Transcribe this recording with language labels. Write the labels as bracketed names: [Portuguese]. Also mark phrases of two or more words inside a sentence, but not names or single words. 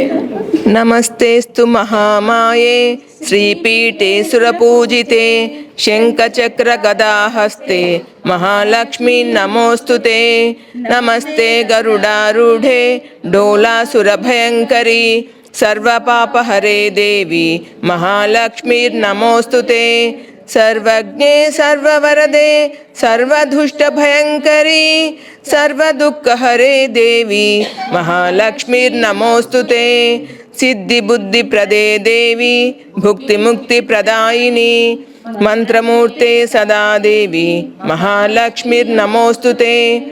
[Sanskrit] నమస్తేస్తు మహామాయే శ్రీపీఠే సురపూజితే శంఖచక్ర గదాహస్తే మహాలక్ష్మి నమోస్తుతే. నమస్తే గరుడారూఢే డోలాసురభయంకరీ సర్వపాపహరే దేవి మహాలక్ష్మీర్నమోస్తుతే. सर्वज्ञे सर्ववरदे सर्वदुष्टभयङ्करी सर्वदुःखहरे देवी महालक्ष्मीर्नमोस्तुते. सिद्धिबुद्धिप्रदे देवी भुक्तिमुक्तिप्रदायिनी मंत्रमूर्ते सदा देवी महालक्ष्मीर्नमोस्तुते.